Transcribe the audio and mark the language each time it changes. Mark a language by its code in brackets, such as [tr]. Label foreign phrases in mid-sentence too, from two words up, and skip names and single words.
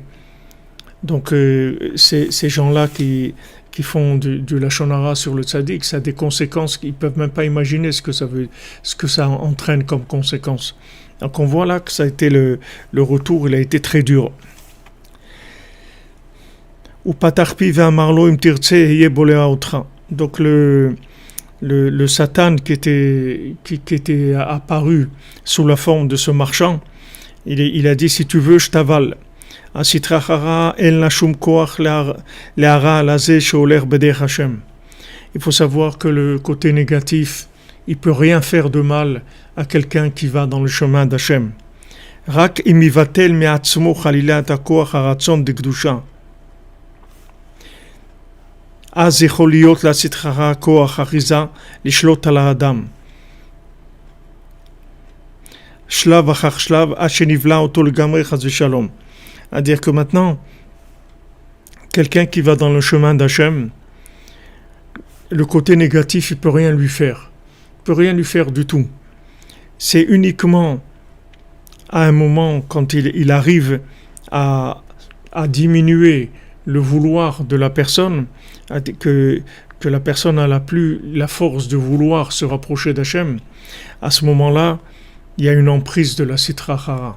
[fr] Donc ces gens-là qui font du [he] לשון הרע [fr] sur le tzaddik, ça a des conséquences qu'ils peuvent même pas imaginer ce que ça entraîne comme conséquence. Donc on voit là que ça a été le retour, il a été très dur. [he] ופתח פיו ואמר לו אם תרצה הייתי בולע אותך. [fr] Donc le Satan qui était apparu sous la forme de ce marchand, il a dit, si tu veux, je t'avale. Il faut savoir que le côté négatif, il peut rien faire de mal à quelqu'un qui va dans le chemin d'Hachem. [he] רק אם מבטל מעצמו חלילה את הכוח הרצון דקדושה. אז יכול להיות לסתרך כוח אחיזה לשלוט על האדם. שלב אחר שלב עד שנבלע אותו לגמרי חס ושלום. [fr] C'est-à-dire que maintenant, quelqu'un qui va dans le chemin d'Hachem, le côté négatif, il ne peut rien lui faire. Il ne peut rien lui faire du tout. C'est uniquement à un moment, quand il arrive à diminuer le vouloir de la personne, que la personne n'a plus la force de vouloir se rapprocher d'Hachem, à ce moment-là, il y a une emprise de la [arc] סטרא אחרא.